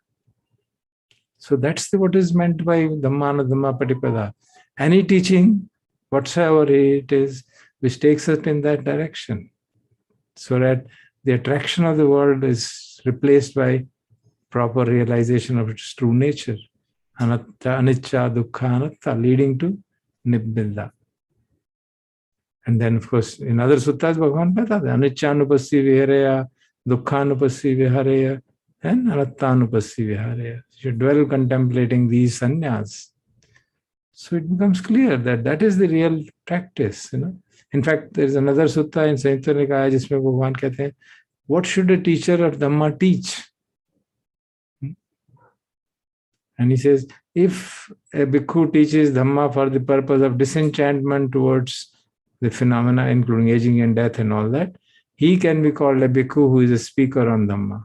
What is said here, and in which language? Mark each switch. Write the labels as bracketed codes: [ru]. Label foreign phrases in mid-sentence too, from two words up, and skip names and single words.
[en] So that's what is meant by [pi] Dhamma-Dhamma Patipada. [en] Any teaching, whatsoever it is, which takes us in that direction, so that the attraction of the world is replaced by proper realization of its true nature. [pi] Anatta, anicca, dukkha, anatta, [en] leading to nibbida. And then, of course, in other suttas, [hi] भगवान बता है, [pi] anicca-nupassi vihareya, dukkha-nupassi vihareya, and anatta-nupassi vihareya. [en] You dwell contemplating these sannyas. So it becomes clear that that is the real practice. In fact, there is another sutta in Sanyutta Nikaya [hi] जिसमें भगवान कहते हैं, [en] what should a teacher of Dhamma teach? And he says, if a bhikkhu teaches Dhamma for the purpose of disenchantment towards the phenomena, including aging and death and all that, he can be called a bhikkhu who is a speaker on Dhamma.